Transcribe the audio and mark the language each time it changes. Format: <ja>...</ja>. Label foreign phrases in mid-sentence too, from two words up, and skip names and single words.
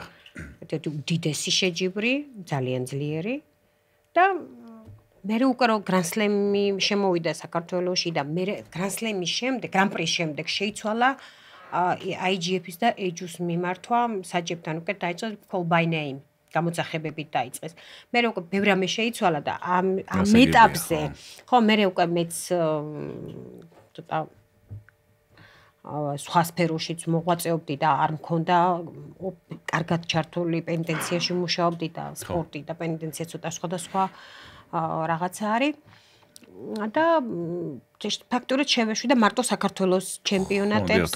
<ka>ერთ-ერთი უდიდესი შეჯიბრი, ძალიან ძლიერი და მე უკვე რო გრან-სლემი შემოვიდა საქართველოში და მე გრან-სლემის შემდეგ, გრან-პრის შემდეგ შეიცვალა IGF-ის და AJUS მიმართვა საჯებთან უკვე დაიწყო</ka> <en>call by name</en> <ka>გამოძახებებით დაიწყეს. მე უკვე ბევრი რამე შეიცვალა და ამ ეტაპზე ხო მე უკვე მეც ცოტა სხვა სფეროშიც მოღვაწეობდი და არ მქონდა კარგად ჩართული პენიტენციაში მუშაობდი და სპორტი და პენიტენცია ცოტა სხვადასხვა რაღაცა არის და ფაქტურად შევეშვი და მარტო საქართველოს ჩემპიონატებზე</ka>